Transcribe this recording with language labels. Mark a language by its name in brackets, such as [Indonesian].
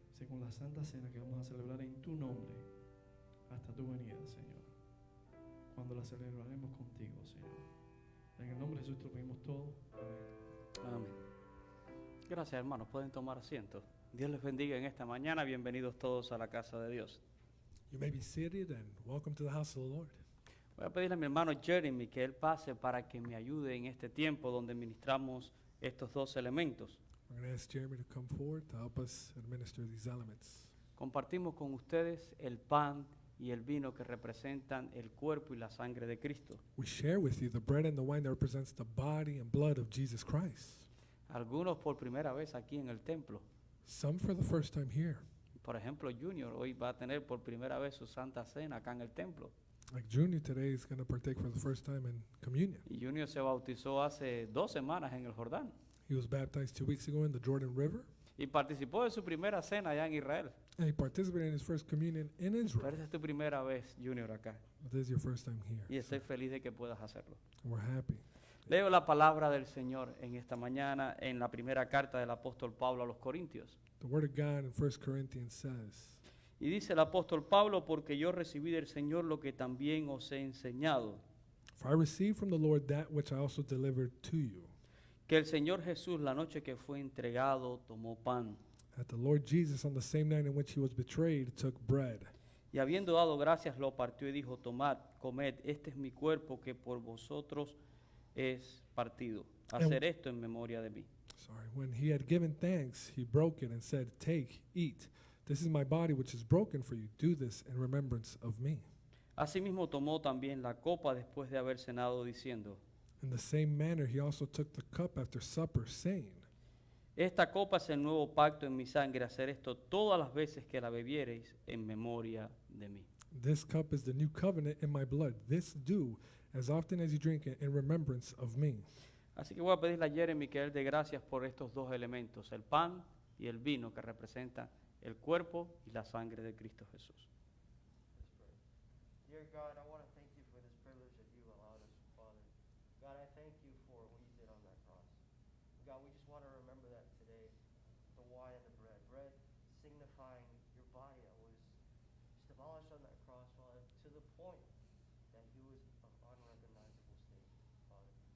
[Spanish] Sé con la Santa Cena que vamos a celebrar en tu nombre hasta tu venida, Señor. Cuando la celebraremos contigo, Señor. En el nombre de Jesús te lo pedimos todo. Amén. Amén. Gracias, hermanos. Pueden tomar asiento. Dios les bendiga en esta mañana. Bienvenidos todos a la casa de Dios. [English] You may be seated and welcome to the house of the Lord. [Spanish] Voy a pedirle a mi hermano Jeremy que él pase para que me ayude en este tiempo donde ministramos estos dos elementos. [English] We're going to ask Jeremy to come forward to help us administer these elements. [Spanish] Compartimos con ustedes el pan y el vino que representan el cuerpo y la sangre de Cristo. [English] We share with you the bread and the wine that represents the body and blood of Jesus Christ. [Spanish] Algunos por primera vez aquí en el templo. [English] Some for the first time here. [Spanish] Por ejemplo, Junior hoy va a tener por primera vez su Santa Cena acá en el templo. [English] Like Junior today is going to partake for the first time in communion. [Spanish] Y Junior se bautizó hace 2 semanas en el Jordán. [English] He was baptized 2 weeks ago in the Jordan River, [Spanish] Y participó de su primera cena allá en Israel. [English] and he participated in his first communion in [Spanish] Pero [English] Israel. [Spanish] esta es tu primera vez, Junior, acá. [English] But this is your first time here. [Spanish] Y estoy feliz de que puedas hacerlo. [English] We're happy. [Spanish] Leo la palabra del Señor en esta mañana en la primera carta del apóstol Pablo a los Corintios. [English] The word of God in 1 Corinthians says, [Spanish] Y dice el apóstol Pablo, porque yo recibí del Señor lo que también os he enseñado, [English] "For I received from the Lord that which I also delivered to you, [Spanish] que el Señor Jesús la noche que fue entregado tomó pan, [English] that the Lord Jesus on the same night in which he was betrayed took bread. [Spanish] y habiendo dado gracias lo partió y dijo, tomad, comed, este es mi cuerpo que por vosotros es partido. Hacer esto en memoria de mí. [English] When he had given thanks, he broke it and said, 'Take, eat. This is my body which is broken for you. Do this in remembrance of me.' [Spanish] Asimismo tomó también la copa después de haber cenado diciendo, [English] In the same manner, he also took the cup after supper, saying, [Spanish] esta copa es el nuevo pacto en mi sangre, hacer esto todas las veces que la bebiereis en memoria de mí. [English] This cup is the new covenant in my blood. This do as often as you drink it in remembrance of me." [Spanish] Así que voy a pedirle a Jeremy que él dé gracias por estos dos elementos, el pan y el vino que representan el cuerpo y la sangre de Cristo Jesús. [English] Dear God, I want to thank you for this privilege that you allowed us, Father. God, I thank you for what you did on that cross. God, we just want to remember that today, the wine and the bread. Bread signifying your body that was just abolished on that cross, Father, to the point that he was of unrecognizable state, Father.